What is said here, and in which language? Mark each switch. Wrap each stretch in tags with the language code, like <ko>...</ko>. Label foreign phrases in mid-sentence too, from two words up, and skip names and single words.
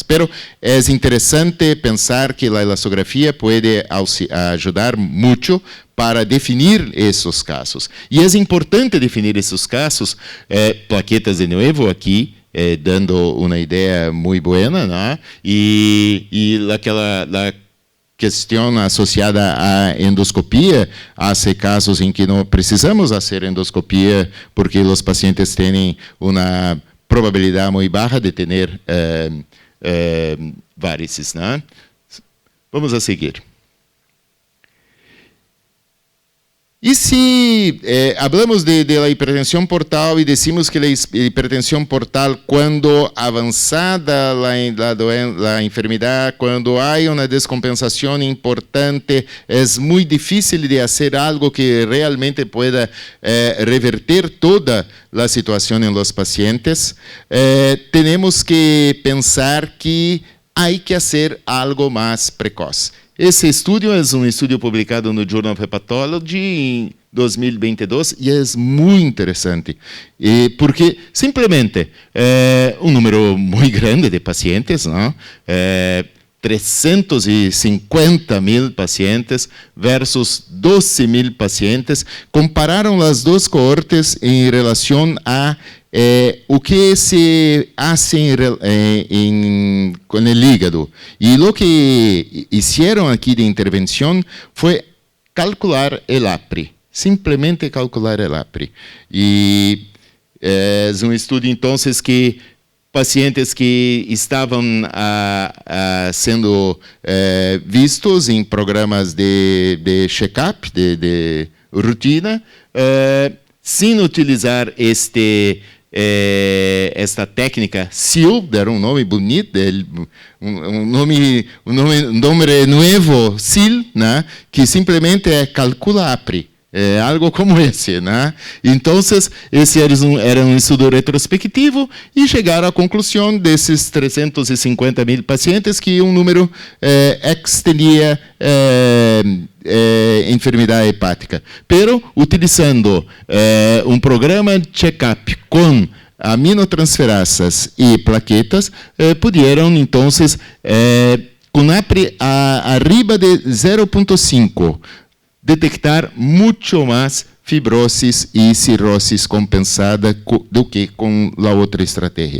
<es>Pero es interesante pensar que la elastografía puede ayudar mucho para definir esos casos. Y es importante definir esos casos. Plaquetas de nuevo aquí, dando una idea muy buena, ¿no?</es> <pt>Y la questão associada à endoscopia, há casos em que não precisamos fazer endoscopia porque os pacientes têm uma probabilidade muito baixa de ter varices, né?</pt> <es>Vamos a seguir. E se hablamos de la hipertensión portal y decimos que la hipertensión portal, cuando avanzada la enfermedad, cuando hay una descompensación importante, es muy difícil de hacer algo que realmente pueda revertir toda la situación en los pacientes, tenemos que pensar que hay que hacer algo más precoz.</es> <pt>Esse estudo é um estudo publicado no Journal of Hepatology em 2022 e é muito interessante, porque simplesmente um número muito grande de pacientes, não? 350.000 pacientes versus 12.000 pacientes, compararam as duas cohortes em relação a o que</pt> <es>se hace con el hígado. Y lo que hicieron aquí de intervención fue calcular el APRI, simplemente calcular el APRI. Y es un estudio entonces que</es> <pt>pacientes que estavam sendo vistos em programas de check-up, de rotina, sem utilizar esta técnica SEAL, deram um nome bonito, um nome novo, SEAL, né? Que simplesmente calcula APRI. Algo como esse, né? Então, esse era um estudo retrospectivo e chegaram à conclusão desses 350.000 pacientes que um número teria enfermidade hepática. Pero, utilizando um programa de check-up com aminotransferasas e plaquetas, puderam, então, com APRI arriba de 0,5, detectar muito mais fibrosis e cirrosis compensada do que com a outra estratégia.</pt>